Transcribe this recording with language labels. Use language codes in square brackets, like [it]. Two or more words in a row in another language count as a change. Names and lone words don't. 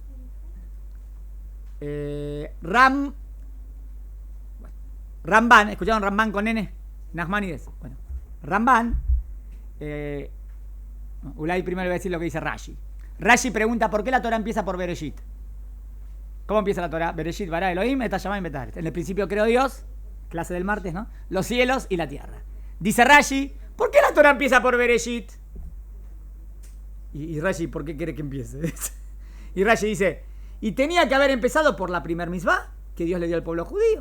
[es] Ramban, ¿escucharon Ramban con N? Nachmanides. Bueno, Ramban. Ulay primero voy a decir lo que dice Rashi. Rashi pregunta por qué la Torah empieza por Bereshit. ¿Cómo empieza la Torah? [he] בראשית ברא אלוהים את השמים ואת הארץ. [es] En el principio creó Dios, clase del martes, ¿no? Los cielos y la tierra. Dice Rashi, ¿por qué la Torah empieza por Bereshit? Y Rashi, ¿por qué quiere que empiece? Y Rashi dice, y tenía que haber empezado por la primer misvá que Dios le dio al pueblo judío.